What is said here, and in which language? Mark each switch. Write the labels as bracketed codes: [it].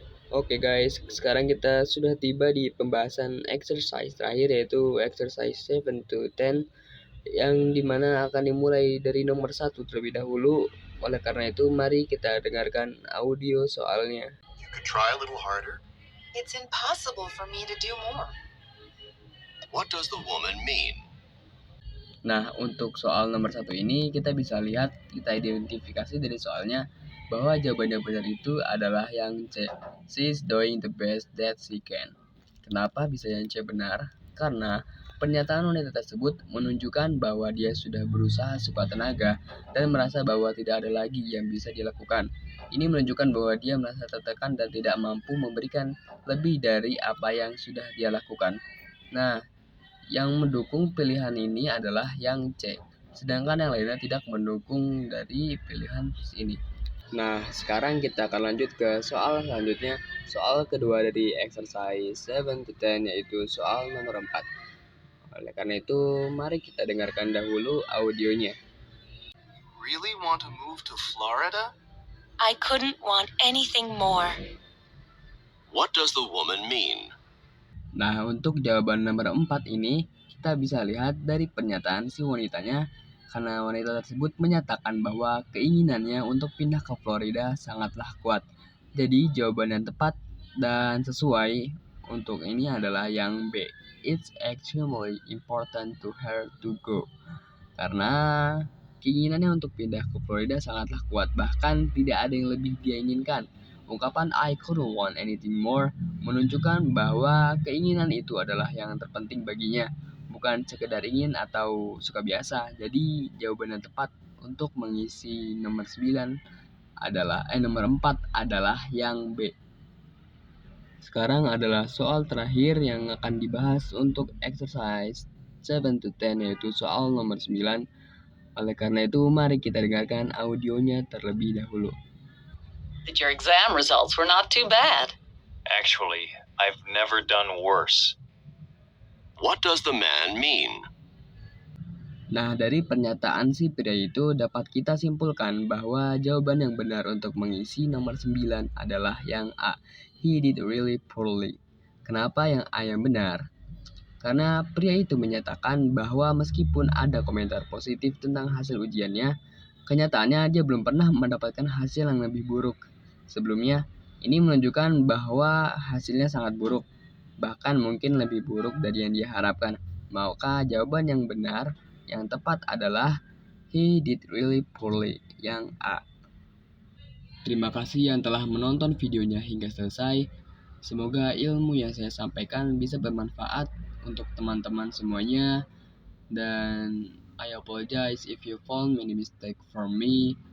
[id] Oke guys, sekarang kita sudah tiba di pembahasan exercise terakhir, yaitu exercise 7 to 10, yang dimana akan dimulai dari nomor 1 terlebih dahulu. Oleh karena itu, mari kita dengarkan audio soalnya. [en] You could try a little harder. It's impossible for me to do more. What does the woman mean? [id] Nah, untuk soal nomor 1 ini kita bisa lihat, kita identifikasi dari soalnya bahwa jawaban yang benar itu adalah yang C. [en] She's doing the best that she can. [id] Kenapa bisa yang C benar? Karena pernyataan wanita tersebut menunjukkan bahwa dia sudah berusaha sekuat tenaga dan merasa bahwa tidak ada lagi yang bisa dilakukan. Ini menunjukkan bahwa dia merasa tertekan dan tidak mampu memberikan lebih dari apa yang sudah dia lakukan. Nah, yang mendukung pilihan ini adalah yang C, sedangkan yang lainnya tidak mendukung dari pilihan ini. Nah, sekarang kita akan lanjut ke soal selanjutnya, soal kedua dari exercise 7 to 10, yaitu soal nomor 4. Oleh karena itu, mari kita dengarkan dahulu audionya. [en] Really want to move to Florida? I couldn't want anything more. What does the woman mean? [id] Nah, untuk jawaban nomor 4 ini, kita bisa lihat dari pernyataan si wanitanya, karena wanita tersebut menyatakan bahwa keinginannya untuk pindah ke Florida sangatlah kuat. Jadi, jawaban yang tepat dan sesuai untuk ini adalah yang B. [en] It's extremely important to her to go. [id] Karena keinginannya untuk pindah ke Florida sangatlah kuat, bahkan tidak ada yang lebih dia inginkan. Ungkapan [en] I couldn't want anything more [id] menunjukkan bahwa keinginan itu adalah yang terpenting baginya, bukan sekedar ingin atau suka biasa. Jadi jawaban yang tepat untuk mengisi nomor 9 adalah nomor 4 adalah yang B. Sekarang adalah soal terakhir yang akan dibahas untuk exercise 7 to 10, yaitu soal nomor 9. Oleh karena itu, mari kita dengarkan audionya terlebih dahulu. [en] That your exam results were not too bad. Actually, I've never done worse. What does the man mean? [id] Nah, dari pernyataan si pria itu dapat kita simpulkan bahwa jawaban yang benar untuk mengisi nomor 9 adalah yang A. [en] He did really poorly. [id] Kenapa yang A yang benar? Karena pria itu menyatakan bahwa meskipun ada komentar positif tentang hasil ujiannya, Kenyataannya dia belum pernah mendapatkan hasil yang lebih buruk. Sebelumnya, ini menunjukkan bahwa hasilnya sangat buruk, bahkan mungkin lebih buruk dari yang dia harapkan. Maka jawaban yang benar, yang tepat adalah [en] he did really poorly, [id] yang A. Terima kasih yang telah menonton videonya hingga selesai. Semoga ilmu yang saya sampaikan bisa bermanfaat untuk teman-teman semuanya. [en] Dan I apologize if you found many mistake from me.